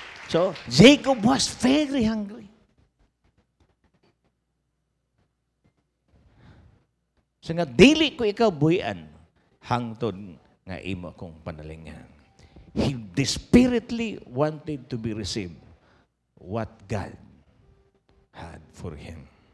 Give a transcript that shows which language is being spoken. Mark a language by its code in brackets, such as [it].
[en] So, Jacob was very hungry. [ceb] So nga, dili ko ikaw buhian, hangtod nga imo akong panalingan. [en] He desperately wanted to be received what God had for him.